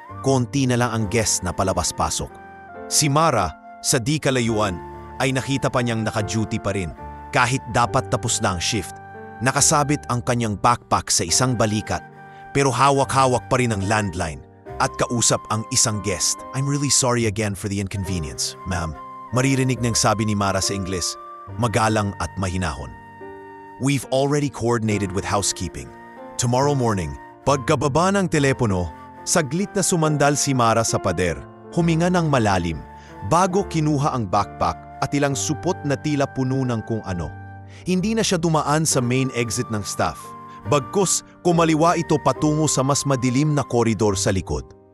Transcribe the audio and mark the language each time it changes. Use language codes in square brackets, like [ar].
[tl] Konti na lang ang guest na palabas-pasok. Si Mara, sa di kalayuan, ay nakita pa niyang naka-duty pa rin. Kahit dapat tapos na ang shift. Nakasabit ang kanyang backpack sa isang balikat. Pero hawak-hawak pa rin ang landline. At kausap ang isang guest. [en] I'm really sorry again for the inconvenience, ma'am. [tl] Maririnig niyang sabi ni Mara sa Ingles, magalang at mahinahon. [en] We've already coordinated with housekeeping. Tomorrow morning, [tl] pagkababa ng telepono, saglit na sumandal si Mara sa pader, huminga ng malalim, bago kinuha ang backpack at ilang supot na tila puno ng kung ano. Hindi na siya dumaan sa main exit ng staff. Bagkus, kumaliwa ito patungo sa mas madilim na koridor sa likod.